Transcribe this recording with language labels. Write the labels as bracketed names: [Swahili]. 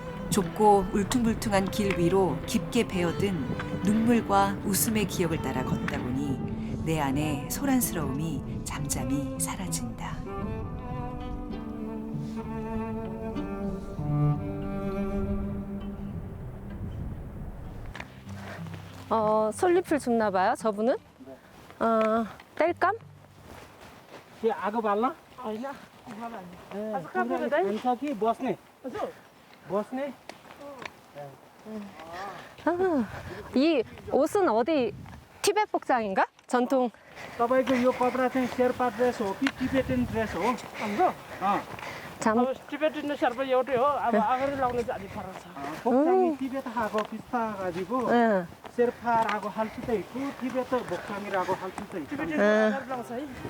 [Korean] 좁고 울퉁불퉁한 길 위로 깊게 배어든 눈물과 웃음의 기억을 따라 걷다 보니 내 안에 소란스러움이 잠잠히 사라진다. 솔잎을 줍나 봐요, 저분은? 뗄감? [Nepali] आगो बाल्न होइन कि बस्ने बस्ने [Korean] 이 옷은 어디 티베트 복장인가? 전통. [Nepali] तपाईँको यो कपडा चाहिँ शेर्पा ड्रेस हो कि टिबेटन ड्रेस हो हाम्रो [Korean] 잠. [Nepali] अब टिबेटन शेर्पा एउटै हो अब अगाडि लाउने चाहिँ अलिक फरक छ [Korean] 복장이 티베트하고 비슷해가지고 응. शेर्파라고 할 수도 있고 티베트 복장이라고 할 수도 있고 [Nepali] टिबेटन अगाडि लाउँछ है